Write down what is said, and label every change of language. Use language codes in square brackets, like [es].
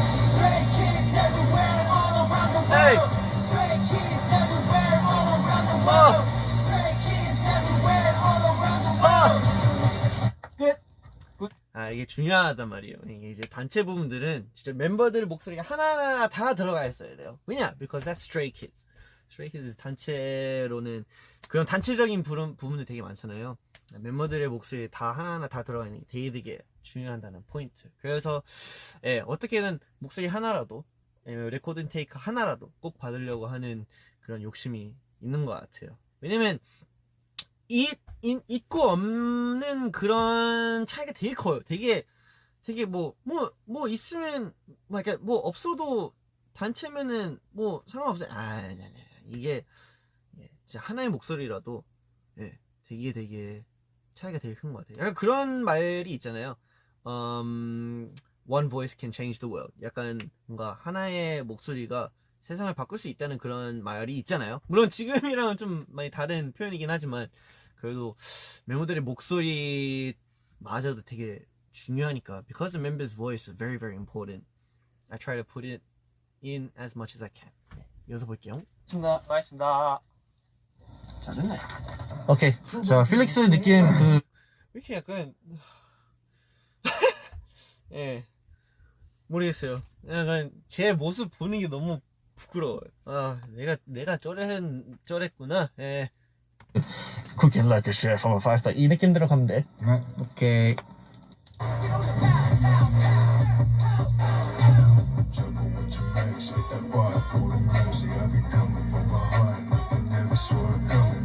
[en] Stray kids everywhere all around the Hey! world. Stray kids everywhere all around the world. Stray kids everywhere all around the world. [ko] 이게 중요하단 말이에요. 이게 이제 단체 부분들은 진짜 멤버들 목소리가 하나하나 다 들어가 있어야 돼요. 왜냐? [en] Because that's Stray Kids. [ko] Stray Kids 단체로는 그런 단체적인 부분들 되게 많잖아요. 멤버들의 목소리 다 하나하나 다 들어가 있는 게 되게 중요하다는 포인트. 그래서 어떻게든 목소리 하나라도 레코딩 테이크 하나라도 꼭 받으려고 하는 그런 욕심이 있는 것 같아요. 왜냐면 있고 없는 그런 차이가 되게 커요. 되게 뭐 있으면 뭐 없어도 단체면은 뭐 상관없어요. 아니. 이게 진짜 하나의 목소리라도 되게 차이가 되게 큰 것 같아요. 약간 그런 말이 있잖아요. [en] One voice can change the world. [ko] 약간 뭔가 하나의 목소리가 세상을 바꿀 수 있다는 그런 말이 있잖아요. 물론 지금이랑은 좀 많이 다른 표현이긴 하지만 그래도 멤버들의 목소리마저도 되게 중요하니까 [en] because the members' voice is very very important. I try to put it in as much as I can. [ko] 네, 이어서 볼게요. 수고하셨습니다. 잘했네. 오케이. 자, 필릭스 느낌 그 왜 이렇게 약간 예 모르겠어요. 약간 제 모습 보는 게 너무 부끄러워요. 아 내가 쩔했구나. 예. [en] Cooking like a chef from a 5-star [ko] 이 느낌대로 가면 돼. 오케이. [en] Juggle with your legs, spit that fire, golden mercy. I've been coming from behind, I never saw it coming.